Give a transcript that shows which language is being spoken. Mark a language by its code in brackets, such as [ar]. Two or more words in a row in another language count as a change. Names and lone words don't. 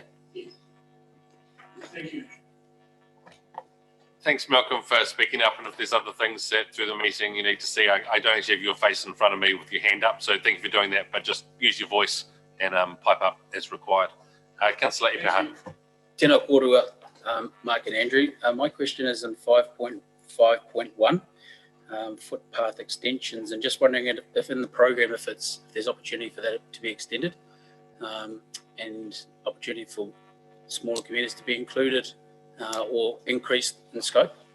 [en] Thank you. Thanks, Malcolm, for speaking up. And if there's other things that through the meeting you need to see, I don't actually have your face in front of me with your hand up. So thank you for doing that, but just use your voice and pipe up as required. Councillor Ipaha. [mi] Tēnā kōrua, [en] Mark and Andrew. My question is in 5.5.1, footpath extensions, and just wondering if in the program, if there's opportunity for that to be extended, and opportunity for smaller communities to be included or increased in scope.